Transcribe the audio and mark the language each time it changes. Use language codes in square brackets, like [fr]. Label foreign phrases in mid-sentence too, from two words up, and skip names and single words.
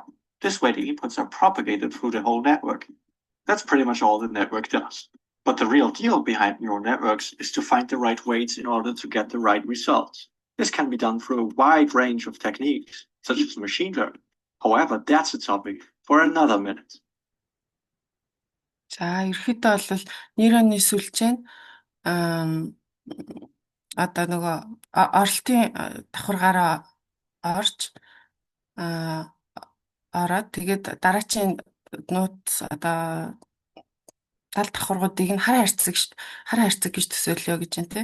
[en] This way, the inputs are propagated through the whole network. That's pretty much all the network does. But the real deal behind neural networks is to find the right weights in order to get the right results. This can be done through a wide range of techniques, such as machine learning. However, that's a topic for another minute. [mn] За ерөөхдөө бол нейроны сүлжээ нь одоо нөгөө оролтын давхаргаараа орж ороод тэгээд дараачийн нууц одоо тал давхаргуудыг нь хар хайрцаг гэж төсөөлөө гэж байна тий.